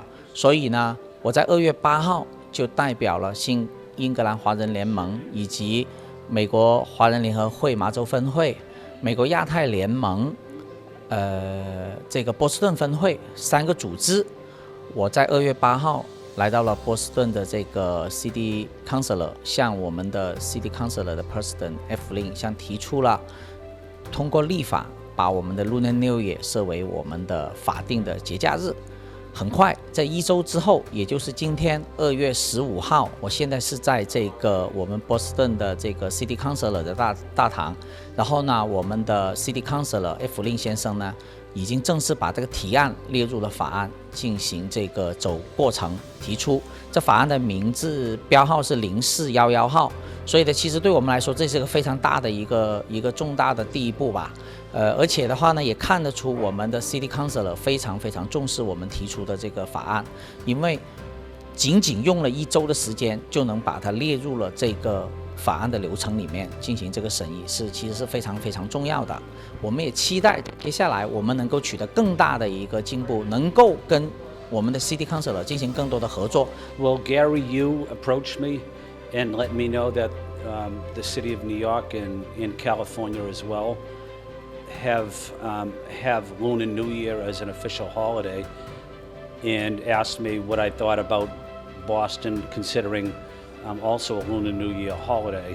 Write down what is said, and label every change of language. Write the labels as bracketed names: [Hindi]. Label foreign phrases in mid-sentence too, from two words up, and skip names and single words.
[Chinese] 所以呢，我在2月8號就代表了新英格蘭華人聯盟以及美國華人聯合會麻州分會、美國亞太聯盟、這個波士頓分會3個組織，我在2月8號來到了波士頓的這個 [English] City Councilor， [Chinese] 向我們的 [English] City Councilor [Chinese] 的 President F. Lin 向提出了通過立法把我們的 [English] Lunar New Year [Chinese] 設為我們的法定的節假日。很快，在1週之後，也就是今天2月15號，我現在是在這個我們波士頓的這個 [English] City Councilor [Chinese] 的大堂，然後呢，我們的 [English] City Councilor [Chinese] F. Lin 先生呢，已經正式把這個提案列入了法案，進行這個走過程提出。這法案的名字標號是0411號，所以呢，其實對我們來說，這是一個非常大的一個重大的第一步吧。而且的話呢，也看得出我們的 [English] City Councilor [Chinese] 非常重視我们提出的這個法案，因為僅用了1週的時間就能把它列入了這個法案的流程裡面進行這個審議，其實是非常重要的。我們也期待接下來我們能夠取得更大的一個進步，能夠跟我們的 [English] City Councilor [Chinese] 進行更多的合作。 [English] Well, Gary, you approached me and let me know that the city of New York and California as well have Lunar New Year as an official holiday, and asked me what I thought about Boston considering also a Lunar New Year holiday.